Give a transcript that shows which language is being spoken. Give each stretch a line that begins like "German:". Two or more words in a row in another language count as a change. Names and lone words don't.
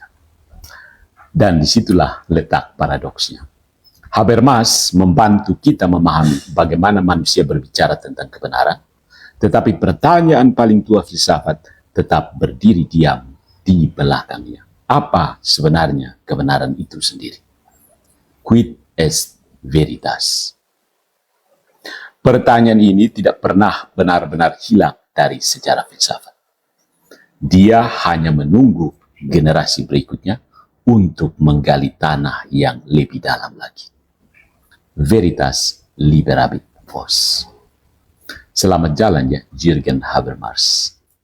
Indonesian: Dan disitulah letak paradoksnya. Habermas membantu kita memahami bagaimana manusia berbicara tentang kebenaran, tetapi pertanyaan paling tua filsafat tetap berdiri diam di belakangnya. Apa sebenarnya kebenaran itu sendiri?
Latin: Quid est veritas?
Indonesian: Pertanyaan ini tidak pernah benar-benar hilang dari sejarah filsafat. Dia hanya menunggu generasi berikutnya untuk menggali tanah yang lebih dalam lagi.
Latin: Veritas liberabit vos.
Indonesian: Selamat jalan ya, Jürgen Habermas.